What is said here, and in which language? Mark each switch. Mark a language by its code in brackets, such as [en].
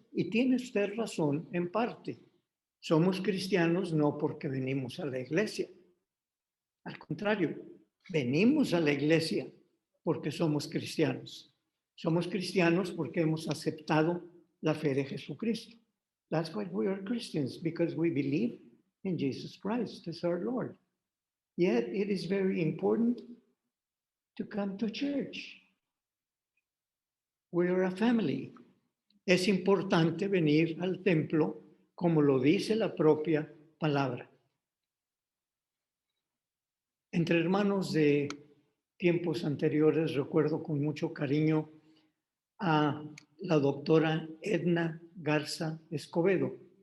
[es] Y tiene usted razón en parte. Somos cristianos no porque venimos a la iglesia. Al contrario, venimos a la iglesia porque somos cristianos. Somos cristianos porque hemos aceptado la fe de Jesucristo. [en] That's why we are Christians, because we believe in Jesus Christ as our Lord. Yet it is very important to come to church. We are a family. [es] Es importante venir al templo como lo dice la propia palabra. Entre hermanos de tiempos anteriores recuerdo con mucho cariño a la doctora Edna Garza Escobedo.